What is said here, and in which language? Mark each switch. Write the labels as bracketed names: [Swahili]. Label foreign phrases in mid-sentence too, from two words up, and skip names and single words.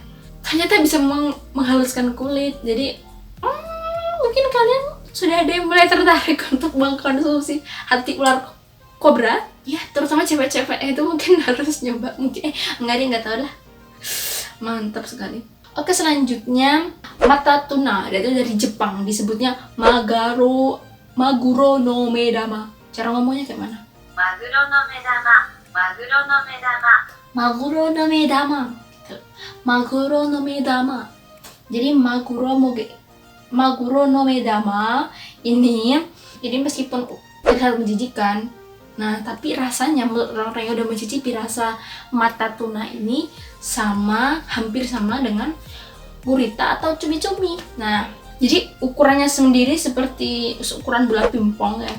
[Indonesian] Ternyata bisa menghaluskan kulit. Jadi mungkin kalian sudah ada yang mulai tertarik untuk mengkonsumsi hati ular kobra. Ya, terutama cewek-cewek itu mungkin harus nyoba. Mungkin nggak tahu lah. Mantap sekali. Oke, selanjutnya mata tuna. Itu dari Jepang, disebutnya Maguro no Medama. Cara ngomongnya kayak mana? Maguro no Medama. Maguro no Medama. Maguro no Medama. Maguro no Medama. Jadi Maguro no Medama ini, jadi meskipun terlihat menjijikan, nah tapi rasanya orang yang udah mencicipi rasa mata tuna ini hampir sama dengan gurita atau cumi-cumi. Nah jadi ukurannya sendiri seperti ukuran bola pingpong ya.